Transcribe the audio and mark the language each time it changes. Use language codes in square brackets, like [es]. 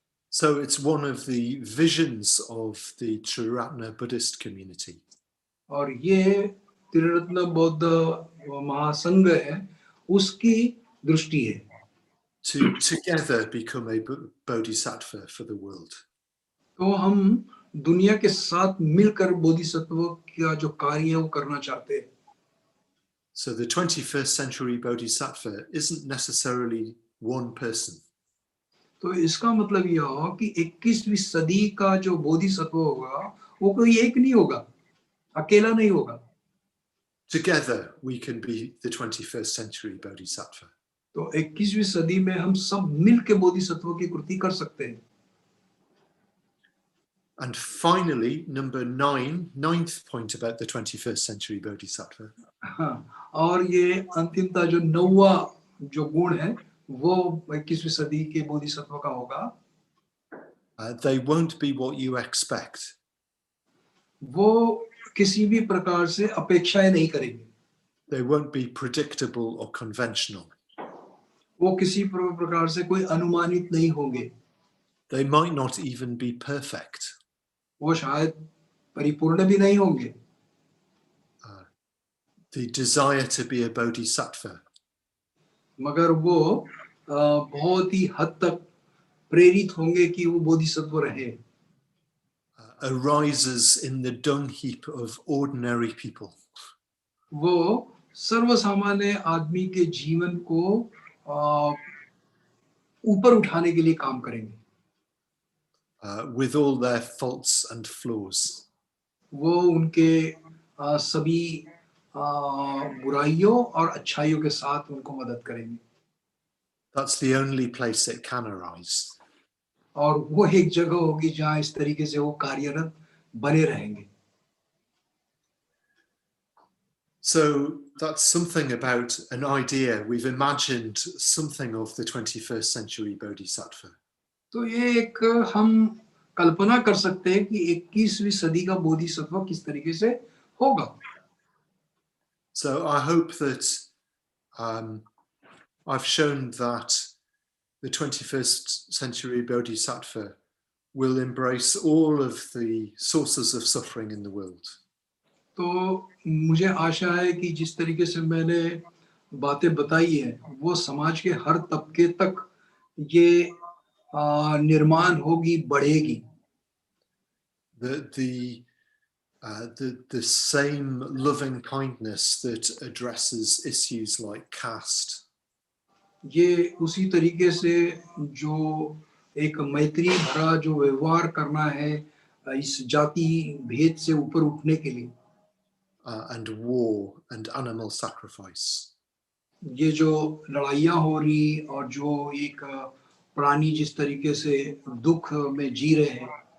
[en] So it's one of the visions of the Triratna Buddhist community. [hi] और ये त्रिरत्न बौद्ध महासंघ है, उसकी दृष्टि है. [en] To together become a bodhisattva for the world. [hi] तो हम दुनिया के साथ मिलकर बोधिसत्व का जो कार्य है वो करना चाहते हैं. [en] So the 21st century bodhisattva isn't necessarily one person. [hi] तो इसका मतलब यह हो कि 21वीं सदी का जो बोधिसत्व होगा वो कोई एक नहीं होगा, अकेला नहीं होगा. [en] Together we can be the 21st century bodhisattva. [hi] तो 21वीं सदी में हम सब मिलकर बोधिसत्व की कृति कर सकते हैं. [en] And finally, number 9, ninth point about the 21st century bodhisattva. [hi] और ये अंतिमता जो 9वां जो गुण है वो 21वीं सदी के बोधिसत्व का होगा. [en] They won't be what you expect. [hi] वो किसी भी प्रकार से अपेक्षाएं नहीं करेंगे. [en] They won't be predictable or conventional. [hi] वो किसी प्रकार से कोई अनुमानित नहीं होंगे. [en] They might not even be perfect. [hi] वो शायद परिपूर्ण भी नहीं होंगे. [en] The desire to be a bodhisattva [hi] मगर वो बहुत ही हद तक प्रेरित होंगे कि वो बोधिसत्व रहे. [en] arises in the dung heap of ordinary people. [hi] वो सर्वसामान्य आदमी के जीवन को ऊपर उठाने के लिए काम करेंगे. [en] With all their faults and flaws. [hi] वो उनके सभी बुराइयों और अच्छाइयों के साथ उनको मदद करेंगे. [en] That's the only place it can arise. [hi] और वो एक जगह होगी जहाँ इस तरीके से वो कार्यरत बने रहेंगे. [en] So that's something about an idea. We've imagined something of the 21st century bodhisattva. [hi] तो ये एक हम कल्पना कर सकते हैं कि 21वीं सदी का बोधिसत्व किस तरीके से होगा. [en] So I hope that I've shown that the 21st century bodhisattva will embrace all of the sources of suffering in the world. [hi] तो मुझे आशा है कि जिस तरीके से मैंने बातें बताई है वो समाज के हर तबके तक ये निर्माण होगी, बढ़ेगी. [en] The same loving kindness that addresses issues like caste. [hi] ये उसी तरीके से जो एक मैत्री भरा जो व्यवहार करना है इस जाति भेद से ऊपर उठने के लिए. [en] And war and animal sacrifice. [hi] ये जो लड़ाइयाँ हो रही और जो एक प्राणी जिस तरीके से दुख में जी रहे हैं,